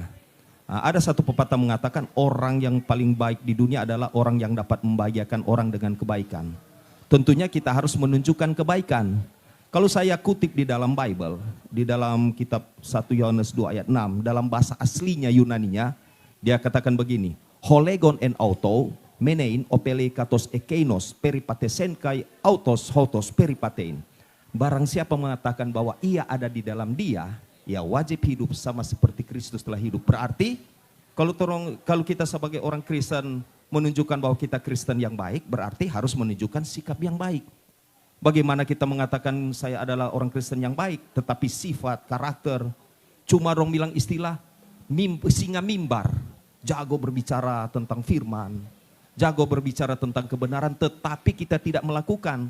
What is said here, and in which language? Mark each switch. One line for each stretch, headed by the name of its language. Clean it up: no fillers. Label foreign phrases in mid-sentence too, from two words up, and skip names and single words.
Indonesian: Ada satu pepatah mengatakan orang yang paling baik di dunia adalah orang yang dapat membahagiakan orang dengan kebaikan. Tentunya kita harus menunjukkan kebaikan. Kalau saya kutip di dalam Bible, di dalam kitab 1 Yohanes 2 ayat 6, dalam bahasa aslinya Yunaninya, dia katakan begini,
Greek: Ὁ λέγων ἐν αὐτῷ, μένειν ὀφείλει καθὼς ἐκεῖνος περιεπάτησεν καὶ αὐτὸς οὕτως περιπατεῖν.
Indonesian: Barang siapa mengatakan bahwa ia ada di dalam dia, ia wajib hidup sama seperti Kristus telah hidup. Berarti kalau kita sebagai orang Kristen menunjukkan bahwa kita Kristen yang baik, berarti harus menunjukkan sikap yang baik. Bagaimana kita mengatakan saya adalah orang Kristen yang baik, tetapi sifat, karakter, cuma orang bilang istilah singa mimbar, jago berbicara tentang firman, jago berbicara tentang kebenaran, tetapi kita tidak melakukan.